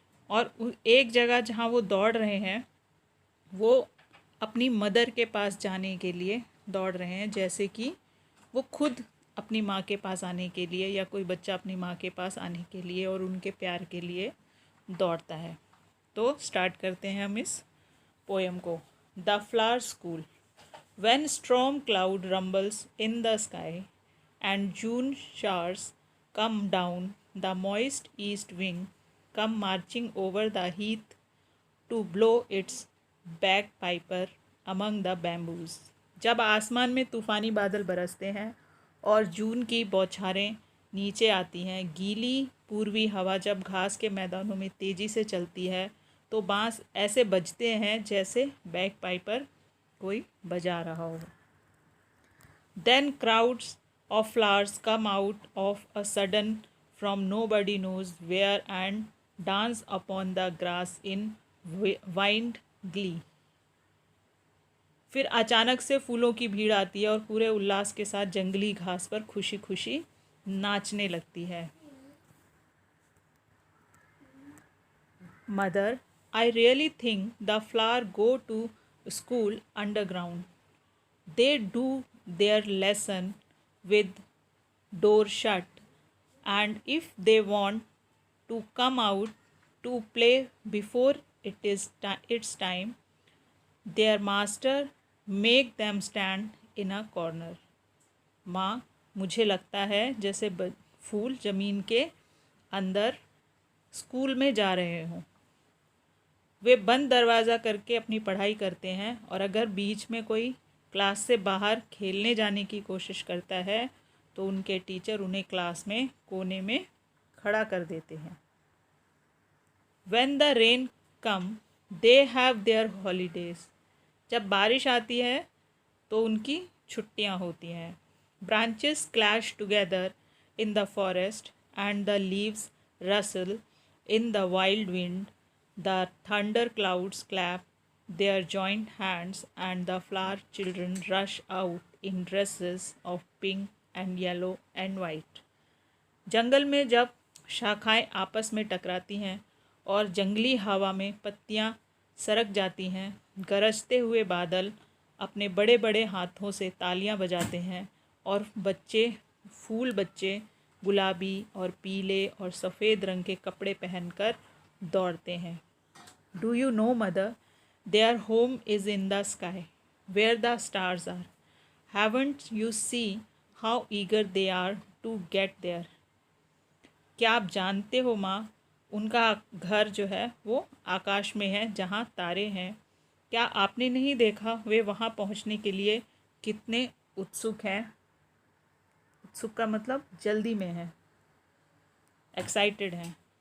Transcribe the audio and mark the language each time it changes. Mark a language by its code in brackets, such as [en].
[hi] और एक जगह जहाँ वो दौड़ रहे हैं वो अपनी मदर के पास जाने के लिए दौड़ रहे हैं, जैसे कि वो खुद अपनी माँ के पास आने के लिए या कोई बच्चा अपनी माँ के पास आने के लिए और उनके प्यार के लिए दौड़ता है। तो स्टार्ट करते हैं हम इस पोएम को। [en] The flower school. When storm cloud rumbles in the sky and June showers come down, the moist east wind come marching over the heath to blow its bagpiper among the bamboos. [hi] जब आसमान में तूफ़ानी बादल बरसते हैं और जून की बौछारें नीचे आती हैं, गीली पूर्वी हवा जब घास के मैदानों में तेज़ी से चलती है तो बाँस ऐसे बजते हैं जैसे बैगपाइपर कोई बजा रहा हो। [en] Then crowds of flowers come out of a sudden from nobody knows where and dance upon the grass in wild glee. [hi] फिर अचानक से फूलों की भीड़ आती है और पूरे उल्लास के साथ जंगली घास पर खुशी खुशी नाचने लगती है। [en] Mother, I really think the flower go to school underground. They do their lesson with door shut, and if they want to come out to play before its time, their master make them stand in a corner. [hi] माँ, मुझे लगता है जैसे फूल ज़मीन के अंदर school में जा रहे हों। वे बंद दरवाज़ा करके अपनी पढ़ाई करते हैं और अगर बीच में कोई क्लास से बाहर खेलने जाने की कोशिश करता है तो उनके टीचर उन्हें क्लास में कोने में खड़ा कर देते हैं। [en] When the rain come, they have their holidays. [hi] जब बारिश आती है तो उनकी छुट्टियां होती हैं। [en] Branches clash together in the forest and the leaves rustle in the wild wind. The thunder clouds clap their joint hands and the flower children rush out in dresses of pink and yellow and white. [hi] जंगल में जब शाखाएं आपस में टकराती हैं और जंगली हवा में पत्तियां सरक जाती हैं, गरजते हुए बादल अपने बड़े बड़े हाथों से तालियां बजाते हैं और फूल बच्चे गुलाबी और पीले और सफ़ेद रंग के कपड़े पहनकर दौड़ते हैं। [en] Do you know, mother, their home is in the sky, where the stars are. Haven't you seen how eager they are to get there? [hi] क्या आप जानते हो माँ, उनका घर जो है वो आकाश में है जहाँ तारे हैं। क्या आपने नहीं देखा वे वहाँ पहुँचने के लिए कितने उत्सुक हैं। उत्सुक का मतलब जल्दी में है, एक्साइटेड हैं।